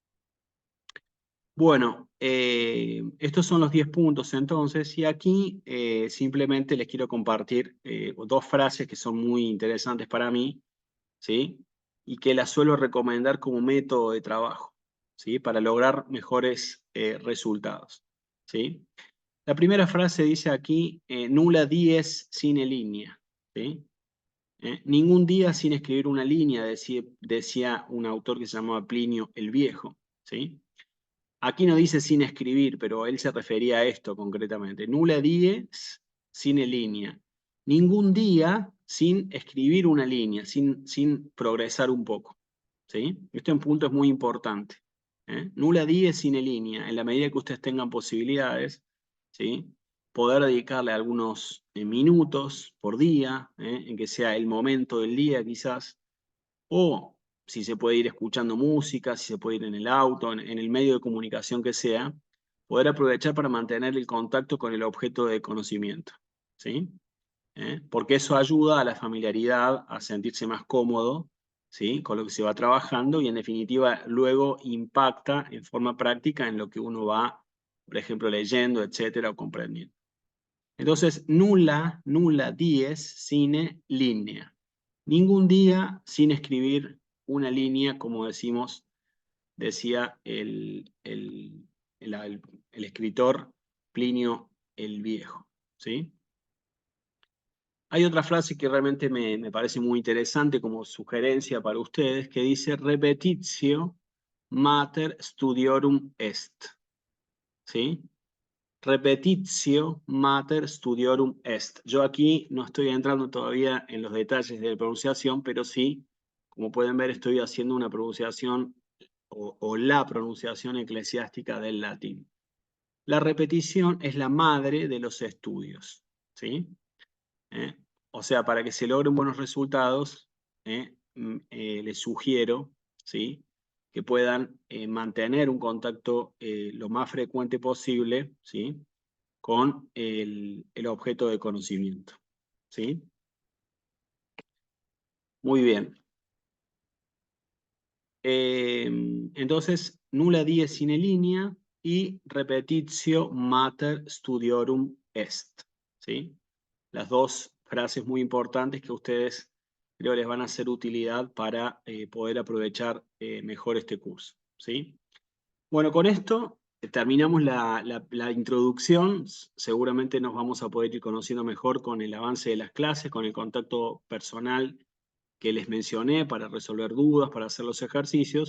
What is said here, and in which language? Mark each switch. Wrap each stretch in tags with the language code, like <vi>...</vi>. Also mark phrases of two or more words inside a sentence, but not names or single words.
<es>Bueno, estos son los 10 puntos entonces, y aquí simplemente les quiero compartir dos frases que son muy interesantes para mí, ¿sí? Y que las suelo recomendar como método de trabajo, ¿sí? Para lograr mejores resultados, ¿sí? La primera frase dice aquí,</es> <la>nulla dies sine linea,</la> <es>¿sí? Ningún día sin escribir una línea, decía un autor que se llamaba Plinio el Viejo, ¿sí? Aquí no dice sin escribir, pero él se refería a esto concretamente.</es> <la>Nulla dies sine linea.</la> <es>Ningún día sin escribir una línea, sin progresar un poco, ¿sí? Este punto es muy importante.</es> <la>Nulla dies sine linea.</la> <es>En la medida que ustedes tengan posibilidades, ¿sí? Poder dedicarle algunos minutos por día, en que sea el momento del día quizás, o si se puede ir escuchando música, si se puede ir en el auto, en el medio de comunicación que sea, poder aprovechar para mantener el contacto con el objeto de conocimiento, ¿sí? Porque eso ayuda a la familiaridad, a sentirse más cómodo, ¿sí? Con lo que se va trabajando y en definitiva luego impacta en forma práctica en lo que uno va, por ejemplo, leyendo, etcétera, o comprendiendo. Entonces,</es> <la>nulla dies sine linea.</la> <es>Ningún día sin escribir una línea, como decía el escritor Plinio el Viejo, ¿sí? Hay otra frase que realmente me parece muy interesante como sugerencia para ustedes, que dice</es> <la>repetitio mater studiorum est,</la> <es>¿sí?</es> <la>Repetitio mater studiorum est.</la> <es>Yo aquí no estoy entrando todavía en los detalles de la pronunciación, pero sí, como pueden ver, estoy haciendo una pronunciación o la pronunciación eclesiástica del latín. La repetición es la madre de los estudios, ¿sí? ¿Eh? O sea, para que se logren buenos resultados, les sugiero, ¿sí? Que puedan mantener un contacto lo más frecuente posible, ¿sí? Con el objeto de conocimiento, ¿sí? Muy bien. Entonces,</es> <la>nulla dies sine linea y repetitio mater studiorum est,</la> <es>¿sí? Las dos frases muy importantes que a ustedes creo les van a hacer utilidad para poder aprovechar mejor este curso, ¿sí? Bueno, con esto terminamos la introducción. Seguramente nos vamos a poder ir conociendo mejor con el avance de las clases, con el contacto personal que les mencioné para resolver dudas, para hacer los ejercicios.</es>